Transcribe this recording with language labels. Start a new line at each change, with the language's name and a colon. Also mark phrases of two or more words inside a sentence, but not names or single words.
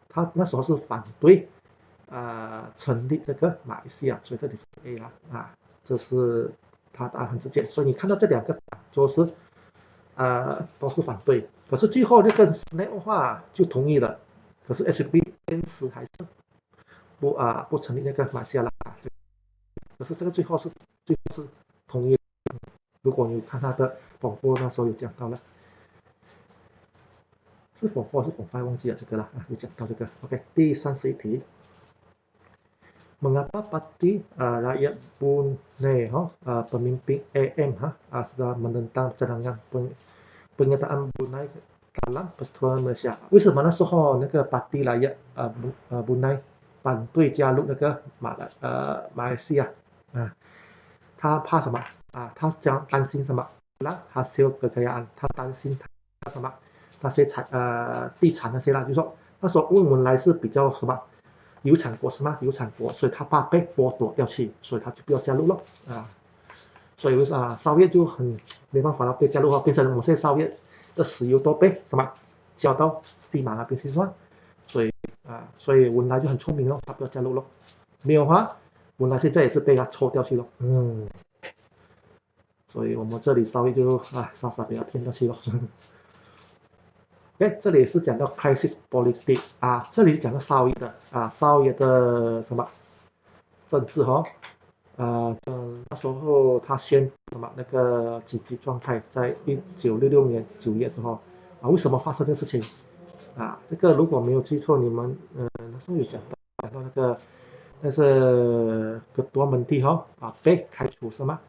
Chinese: 他那时候是反对成立这个马来西亚，所以这里是 A 这是他答案很直接，所以你看到这2个党都是反对，可是最后那个 SNAP 的话就同意了，可是 SUPP 坚持还是不成立那个马来西亚啦，可是这个最后是同意。如果你看他的 Form 4那时候有讲到了，是 Form 4还是 Form 5忘记了这个了有讲到这个。OK， 第31 题。
Malay: Mengapa parti rakyat Brunei pemimpin AM sudah menentang cadangan penyertaan Brunei dalam persatuan Malaysia？
Chinese: 为什么那时候那个 parti rakyat Brunei 反对加入那个马来西亚他怕什么他讲担心什么 ？
Malay: hasil kekayaan，
Chinese: 他担心他什么？那些地产那些啦，就是说那时候文莱是比较什么？有产国是吗？有产国，所以他怕被剥夺掉去，所以他就不要加入了所以烧业就很没办法了，被加入变成我们现在烧业的石油都被什么交到西马那边去是吧？所以文莱就很聪明了，他不要加入了。没有的话，文莱现在也是被他抽掉去了。所以我们这里烧业就傻傻被他骗掉去了。这里是讲到
English: crisis politics
Chinese: 这里讲到少爷的少爷的什么政治那时候他宣什么那个紧急状态，在1966年9月的时候为什么发生这个事情这个如果没有记错，你们那时候有讲到那个但是
Malay: Ketua Menteri
Chinese: 被开除是吗？